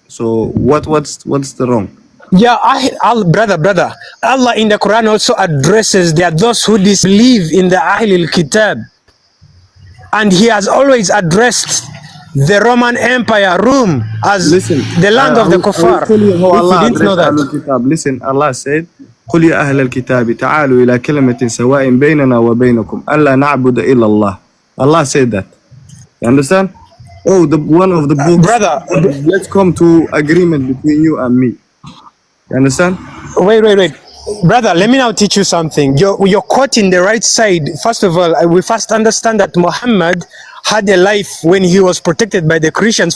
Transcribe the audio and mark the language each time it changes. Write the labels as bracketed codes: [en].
[en] So what's the wrong? Yeah, brother. Allah in the Quran also addresses those who disbelieve in the Ahlul Kitab. And he has always addressed the Roman Empire, Rome, as the land of the kuffar. If you didn't know that. Listen, Allah said, [ar] قل يا أهل الكتاب تعالوا إلى كلمة سواء بيننا وبينكم ألا نعبد إلا الله. [en] Allah said that. You understand? One of the books. Brother, let's come to agreement between you and me. You understand? Wait. Brother, let me now teach you something. You're caught in the right side. First of all, we first understand that Muhammad had a life when he was protected by the Christians.